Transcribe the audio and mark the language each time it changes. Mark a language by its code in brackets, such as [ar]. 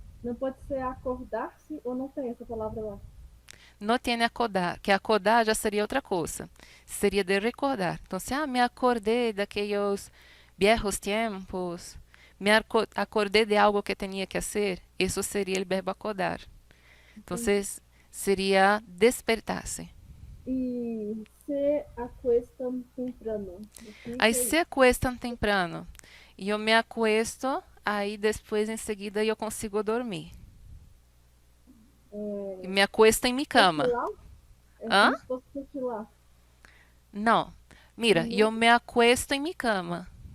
[pt] Não pode ser acordar-se ou não tem essa palavra lá? [es] No tiene acordar, que acordar ya sería otra cosa. Sería de recordar. Entonces, me acordé de aquellos viejos tiempos. Acordé de algo que tenía que hacer. Eso sería el verbo acordar. Entonces, sería despertarse. E se acuestam temprano. Aí se acuestam temprano. [pt] E eu me acuesto, aí depois, em seguida, eu consigo dormir. E me acuesto em minha cama. Hã? Como se fosse cochilar. Não. Mira, eu me acuesto em minha cama.